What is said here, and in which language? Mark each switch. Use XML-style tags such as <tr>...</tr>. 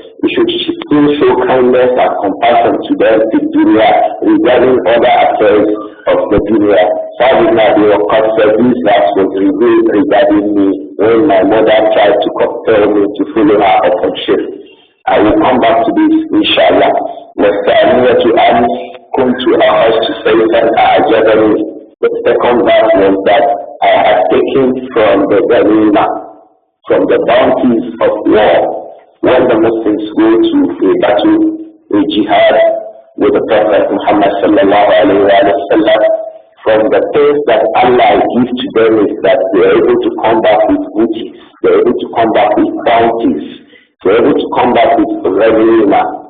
<en>You should still show kindness and compassion to them in dunya regarding other affairs of the dunya. Sa'd ibn Abi Waqqas said this verse was revealed regarding me when my mother tried to compel me to follow her upon shirk. I will come back to this inshallah.</en> <ar>وَالثَّانِيَةُ أَنْ كُنْتُ أَخَذْتُ سَيْفًا أَعْجَبَنِي.</ar> <en>The second verse was that I had taken from the ghanima, from the bounties of war, when the Muslims go to a battle, a jihad with the Prophet Muhammad sallallahu alayhi wa sallam, from the things that Allah gives to them is that they are able to come back with booty, they are able to come back with bounties, they are able to come back with ghanima.</en>